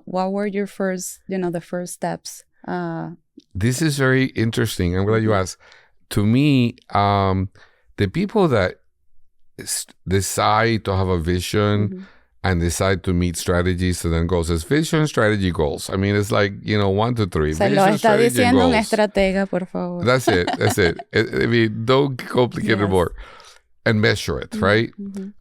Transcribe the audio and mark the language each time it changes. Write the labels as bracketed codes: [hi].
[en] What were your first, the first steps? This is very interesting. I'm glad you asked. To me, the people that decide to have a vision and decide to meet strategies and then goals. It's vision, strategy, goals. I mean, it's like, 1 to 3. [es] Se lo está diciendo un estratega, por favor. [en] That's it. I mean, don't complicate it more. And measure it, right? Mm-hmm.